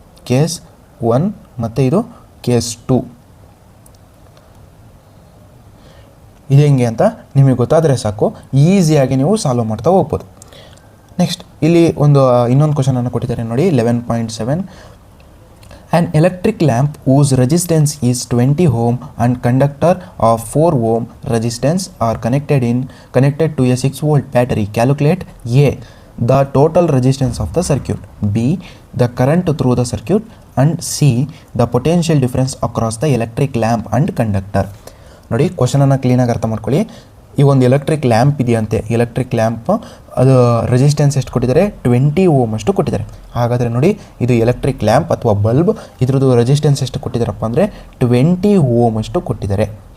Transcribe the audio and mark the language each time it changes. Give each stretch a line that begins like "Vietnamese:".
Kannada: Case 1 ಮತ್ತು ಇದು case 2 ಇದು ಹೆಂಗೆ ಅಂತ ನಿಮಗೆ ಗೊತ್ತಾದರೆ ಸಾಕು, ಈಸಿಯಾಗಿ ನೀವು ಸಾಲ್ವ್ ಮಾಡ್ತಾ ಹೋಗ್ಬೋದು. ನೆಕ್ಸ್ಟ್ ಇಲ್ಲಿ ಇನ್ನೊಂದು ಕ್ವಶನನ್ನು ಕೊಟ್ಟಿದ್ದಾರೆ ನೋಡಿ, 11.7.
English: An electric lamp whose resistance is 20 ohm and conductor of 4 ohm resistance are connected to a 6 volt battery. Calculate A, the total resistance of the circuit, B, the current through the circuit, and C, the potential difference across the electric lamp and conductor.
Kannada: ನೋಡಿ, ಕ್ವಶನನ್ನು ಕ್ಲೀನಾಗಿ ಅರ್ಥ ಮಾಡ್ಕೊಳ್ಳಿ. ಈ ಒಂದು electric lamp ಇದೆಯಂತೆ, electric lamp ಅದು resistance ಎಷ್ಟು ಕೊಟ್ಟಿದ್ದಾರೆ, 20 ಓಮ್ ಅಷ್ಟು ಕೊಟ್ಟಿದ್ದಾರೆ. ಹಾಗಾದರೆ ನೋಡಿ, ಇದು ಎಲೆಕ್ಟ್ರಿಕ್ ಲ್ಯಾಂಪ್ ಅಥವಾ ಬಲ್ಬ್, ಇದ್ರದ್ದು ರೆಸಿಸ್ಟೆನ್ಸ್ ಎಷ್ಟು ಕೊಟ್ಟಿದ್ದಾರಪ್ಪ ಅಂದರೆ 20 ಓಮ್ ಅಷ್ಟು ಕೊಟ್ಟಿದ್ದಾರೆ.